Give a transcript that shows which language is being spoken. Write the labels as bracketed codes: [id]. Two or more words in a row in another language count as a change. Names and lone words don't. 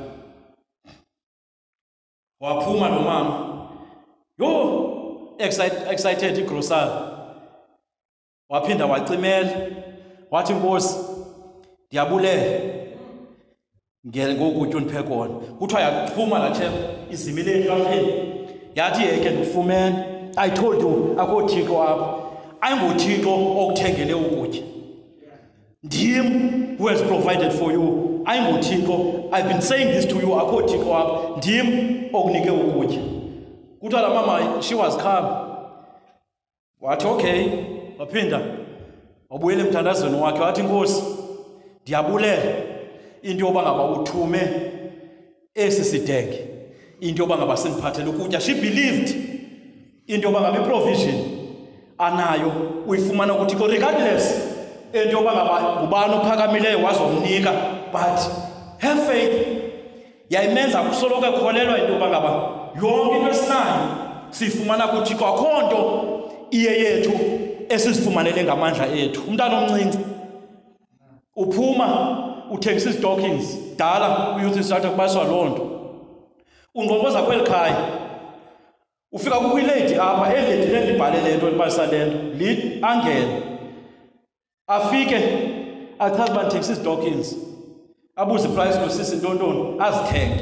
[xh] Waphuma lo mama yho excited igrosari waphinda wacimela wathi Nkosi ndiyabulela ngokutya undiphe kona. Kuthiwa yaphuma laa tshepo izimile erhapheni yathi yeke ndikufumene. [en] I told you [xh] akho Thixo apha ayinguThixo okuthengele ukutya. [en] Ndim who has provided for you. [xh] AyinguThixo. [en] I've been saying this to you [xh] akho Thixo apha ndim okunike ukutya. Kuthiwa laa mama [en] she was calm. [xh] Wathi okay waphinda wabuyela emthandazweni wakhe wathi Nkosi ndiyabulela into yoba ngaba uthume esi sidenge into yoba ngaba sindiphathele ukutya. [en] She believed [xh] into yoba ngaba iprovision anayo uyifumana kuThixo regardless into yoba ngaba ngubani ophakamileyo wazomnika, [en] but her faith [xh] yayimenza kusoloko ekholelwa into yoba ngaba yonke into esinayo siyifumana kuThixo akho nto iye yethu esizifumanele ngamandla ethu. Umntana omncinci uphuma uthengisa izitokings dala uyouth isatha kubaswa loo nto ungqongoza kweli khaya ufika kukho ilady apha eledi lendibhale le nto libalisa le nto angene afike achaze uba ndithengisa izitokings abuze iprice losisi ntontoni azithenge.